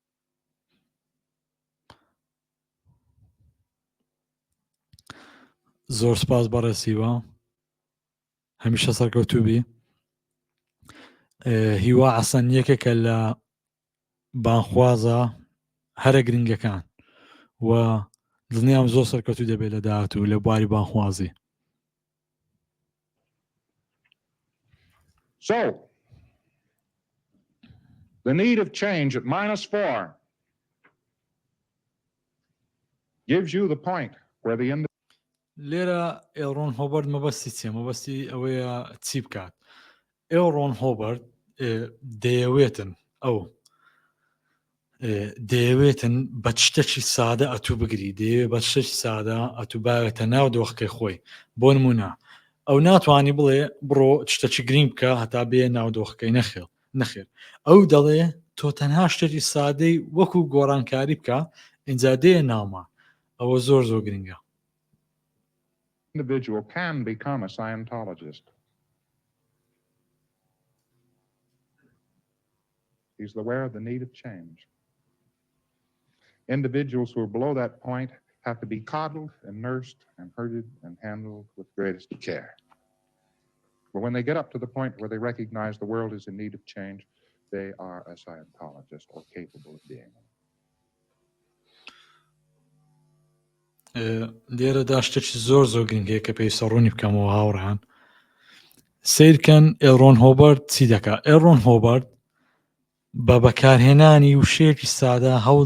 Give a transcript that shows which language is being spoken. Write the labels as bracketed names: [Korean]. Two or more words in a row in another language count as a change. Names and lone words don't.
[Central Kurdish] زۆر سپاس بەڕێز هیوا هەمیشە سەرکەوتوو بی. هیوا عەسەن یەکێکە لە بانخوازە هەرە گرنگەکان و دڵنیام زۆر سەرکەوتوو دەبێت لە داهاتوو لە بواری بانخوازی. [English] So, the need of change at -4 gives you the point where the [Central Kurdish] لێرە ئێڵڕۆن هۆبەرد مەبەستی چیە مەبەستی ئەوەیە چی بکات ئێڵڕۆن هۆبەرد دەیەوێتن دەیەوێتن بە شتێکی سادە ئەتوو بگری دەیەوێت بە شتێکی سادە ئەتوو باوێتە ناو دۆخەکەی خۆی بۆ نمونە ئەو ناتوانانی بڵێ بڕۆ شتێکی گرنگ بکە هەتا بێ ناو دۆخەکەی نەخێر ئەو دەڵێ تۆ تەنها شتێکی سادەی وەکو گۆڕانکاری بکە ئینجا دێ ناوما ئەوە زۆر گرنگە. [English] individual can become a Scientologist. He's aware of the need of change. Individuals who are below that point have to be coddled and nursed and herded and handled with greatest care. But when they get up to the point where they recognize the world is in need of change, they are a Scientologist or capable of being one. [Central Kurdish] لێرەدا شتێکی زۆر گرنگەیە کە پێویستە ڕوونی بکەمەوە هاوڕان سیرکەن ئێلڕۆن هۆبەرت چی دەکات ئێلڕۆن هۆبەرت بە بەکارهێنانی وشەیەکی سادە هەوڵ